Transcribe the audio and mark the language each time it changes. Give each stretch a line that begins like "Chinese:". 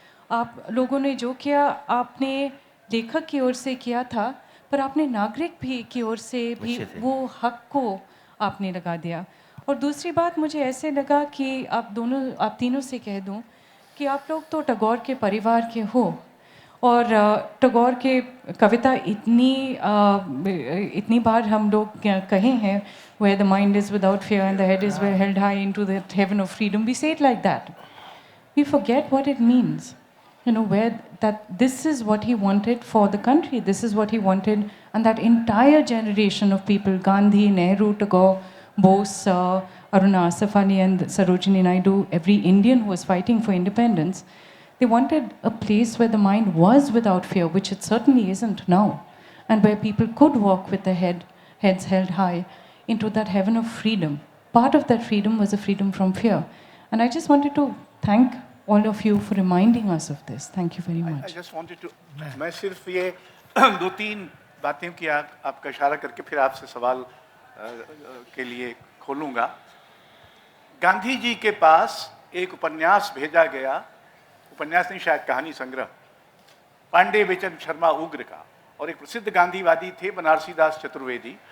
Hindi: आप लोगों ने जो किया, आपने लेखक की ओर से किया था, पर आपने नागरिक भी की ओर से भी वो हक को आपने लगा दिया। और दूसरी बात, मुझे ऐसे लगा कि आप तीनों से कह दूं कि आप लोग तो टैगोर के परिवार के हो, और टैगोर के कविता इतनी बार हम लोग कहे हैं,
English: where the mind is without fear and the head is held high into the heaven of freedom. We say it like that. We forget what it means. You know, where that this is what he wanted for the country. This is what he wanted, and that entire generation of people, Gandhi, Nehru, Tagore, Bose, Aruna Asaf Ali and Sarojini Naidu, every Indian who was fighting for independence, they wanted a place where the mind was without fear, which it certainly isn't now, and where people could walk with their heads held high into that heaven of freedom. Part of that freedom was a freedom from fear. And I just wanted to thank all of you for reminding us of this. Thank you very I much. just wanted to,
Hindi: मैं सिर्फ ये दो तीन बातें की आपका इशारा करके फिर आपसे सवाल के लिए खोलूंगा। गांधी जी के पास एक उपन्यास भेजा गया, उपन्यास नहीं शायद कहानी संग्रह, पांडे बेचन शर्मा उग्र का, और एक प्रसिद्ध गांधीवादी थे बनारसी दास चतुर्वेदी।